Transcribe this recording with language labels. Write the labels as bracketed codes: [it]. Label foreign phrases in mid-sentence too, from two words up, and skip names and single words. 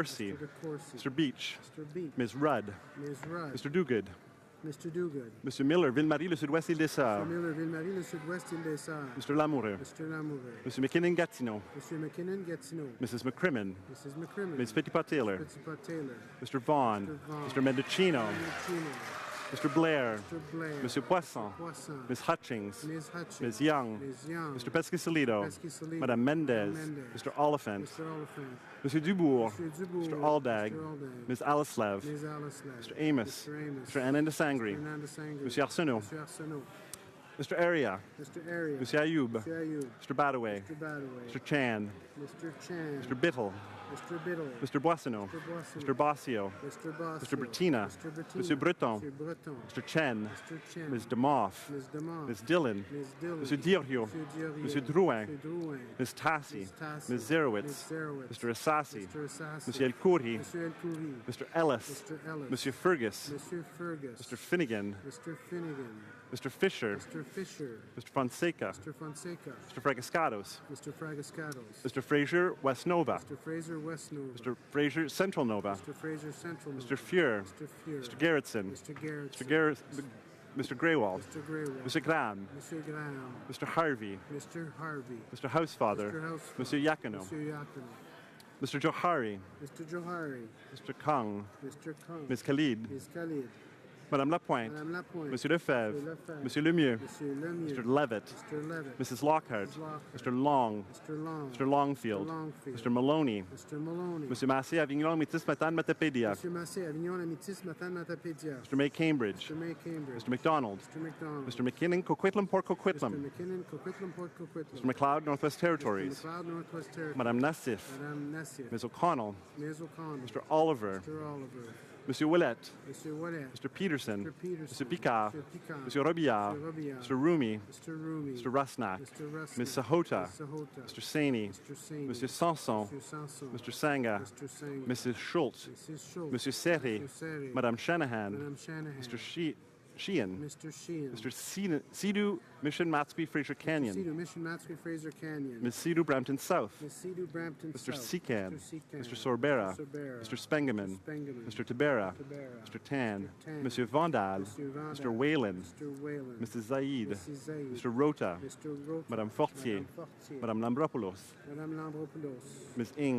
[en] DeCourcy. Mr. DeCourcy. Mr. Beach. Mr. Beach. Ms. Rudd. Ms. Rudd. Mr. Duguid. Mr. Duguid. Monsieur Miller, Ville-Marie, le Sud-Ouest, Île-des-Sœurs. Mr. Miller, Ville-Marie, le Sud-Ouest, Île-des-Sœurs. Mr. Lamoureux. Mr. Lamoureux. Monsieur McKinnon, Gatineau. Monsieur McKinnon, Gatineau. Mrs. McCrimmon. Mrs. McCrimmon. Ms. Petitpas-Taylor. Petitpas-Taylor. Mr. Vaughn. Mr. Vaughn. Mr. Mendocino. Mendocino. Mr. Blair, Mr. Blair, Monsieur Poisson, Poisson, Ms. Hutchings, Ms. Hutchings, Ms. Young, Ms. Young, Mr. Pescasolido, Pescasolido, Madame Mendez, Madame Mendez, Mr. Oliphant, Mr. Oliphant, Monsieur Dubourg, Monsieur Dubourg, Mr. Aldag, Mr. Aldag, Ms. Alislev, Ms. Alislev, Mr. Amos, Mr. Amos, Mr. Ananda Sangri, Fernanda Sangri, Monsieur Arsenault, Monsieur Arsenault, Mr. Aria, Mr. Area, Monsieur Ayoub, Monsieur Ayoub, Mr. Badaway, Mr. Badaway, Mr. Chan, Mr. Chan, Mr. Bittle, Mr. Biddle, Mr. Boissonneau, Mr. Boissonneau, Mr. Bossio, Mr. Bossio, Mr. Bettina, Mr. Bettina, Monsieur Breton, Monsieur Breton, Mr. Chen, Mr. Chen, Ms. Demoff, Ms. Demoff, Ms. Dillon, Ms. Dillon, Monsieur Dirio, Monsieur Durier, Monsieur Drouin, Monsieur Drouin, Ms. Tassi, Ms. Tassi, Ms. Zerowitz, Ms. Zerowitz, Mr. Assassi, Mr. Assassi, Monsieur El Khoury, Monsieur El Khoury, Mr. Ellis, Mr. Ellis, Monsieur Fergus, Monsieur Fergus, Mr. Finnegan, Mr. Finnegan, Mr. Fisher, Mr. Fisher, Mr. Fonseca, Mr. Fonseca, Mr. Fragascados, Mr. Fragascados, Mr. Fraser West Nova, Mr. Fraser West Nova, Mr. Fraser Central Nova, Mr. Fraser Central Nova, Mr. Fuhr, Mr. Fuhr, Mr. Gerritsen, Mr. Gerritsen, Mr. Greywald, Mr. Greywald, Mr. Graham, Monsieur Graham, Mr. Harvey, Mr. Harvey, Mr. Housefather, Mr. Housefeld, Monsieur Yakino, Monsieur Yakino, Mr. Johari, Mr. Johari, Mr. Kong, Mr. Kong, Ms. Khalid, Ms. Khalid, Madame Lapointe, Madame Lapointe, Monsieur Lefebvre, Monsieur Lefebvre, Monsieur Lemieux, Monsieur Lemieux, Mr. Levitt, Mr. Levitt, Mrs. Lockhart, Mrs. Lockhart, Mr. Long, Mr. Long, Mr. Longfield, Mr. Longfield, Mr. Maloney, Mr. Maloney, Monsieur Massé, Avignon, Métis, Matane, Matapédia, Monsieur Massé, Avignon, Amitis, Matan, Matapédia, Mr. May Cambridge, Mr. May Cambridge, Mr. McDonald, Mr. McDonald, Mr. McKinnon, Coquitlam, Port Mr. Coquitlam, McKinnon, Coquitlam, Port Coquitlam, Mr. McLeod, Northwest Territories, Mr. McLeod, Northwest Territories, Madame Nassif, Madame Nassif, Ms. O'Connell, Ms. O'Connell, Mr. Oliver, Mr. Oliver, Monsieur Willett, Monsieur Wallet, Mr. Peterson, Mr. Peterson, Mr. Picard, Mr. Picard, Monsieur Robillard, Mr. Robillard, Mr. Rumi, Mr. Rumi, Mr. Rusnak, Mr. Rusnak, Ms. Sahota, Ms. Sahota, Mr. Saini, Mr. Saini, Monsieur Sanson, Monsieur Sanson, Mr. Sanga, Mr. Sanga, Mrs. Schultz, Mrs. Schultz, Monsieur Serri, Monsieur Serri, Madame Shanahan, Madame Shanahan, Mr. Sheehan, Mr. Sheehan, Mr. Sidhu Mission Matsqui Fraser Canyon, Sidhu, Mission Matsqui, Fraser Canyon, Ms. Sidhu Brampton South, Ms. Sidhu, Brampton Mr. South, Secan, Mr. Secan, Mr. Sorbera, Mr. Sorbera, Mr. Spengeman, Spengeman, Mr. Tabera, Tabera, Mr. Tan, Tan, Monsieur Vandal, Monsieur Vandal, Mr. Whalen, Mr. Whalen, Mrs. Zaid, Mrs. Zaid, Mr. Rota, Mr. Rota, Madame Fortier, Madame Fortier, Madame Lambropoulos, Madame Lambropoulos, Ms. Ing,